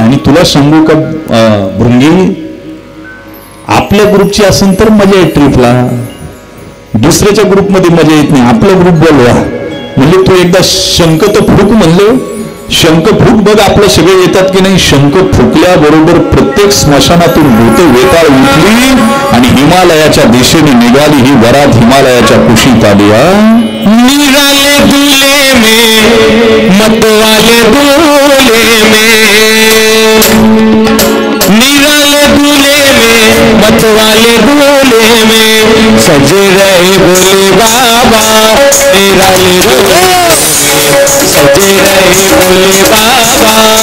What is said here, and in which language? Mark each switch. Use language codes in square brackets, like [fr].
[mr] आणि तुला सांगू का भृंगी, आपल्या ग्रुपची असेल तर मजा येईल ट्रिपला, दुसऱ्याच्या ग्रुपमध्ये मजा येत नाही. आपला ग्रुप बोलवा. म्हणजे तो एकदा शंख तर फुक म्हणले, शंख फुक बघ आपलं सगळे येतात की नाही. शंख फुकल्याबरोबर प्रत्येक स्मशानातून भूत वेताळ उठली आणि हिमालयाच्या दिशेने निघाली. ही वरात हिमालयाच्या कुशीत आली. [hi] निराले दूल्हे में मतवाले दूल्हे में, निराले दूल्हे में मतवाले दूल्हे में सजे रहे भोले बाबा. निराले दूल्हे सजे रहे भोले बाबा.